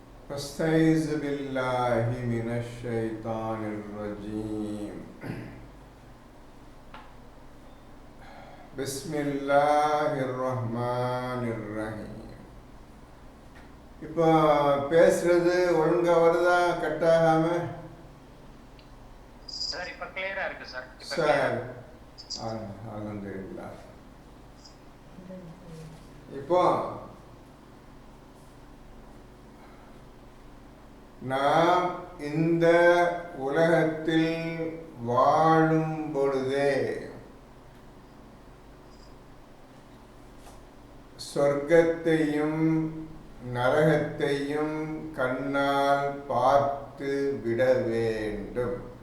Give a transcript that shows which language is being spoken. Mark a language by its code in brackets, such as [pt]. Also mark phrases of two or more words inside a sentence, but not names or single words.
[ar] فاستعيذ بالله من الشيطان الرجيم. بسم الله الرحمن الرحيم. [ta] இப்போ பேசுறது ஒழுங்கா வருதா? கட்டாகாம? சார் இப்போ கிளியரா இருக்கு சார். சார் அல்ஹம்துலில்லாஹ். இப்போ நாம் இந்த உலகத்தில் வாழும் பொழுதே சொர்க்கத்தையும் நரகத்தையும் கண்ணால் பார்த்து விட வேண்டும்.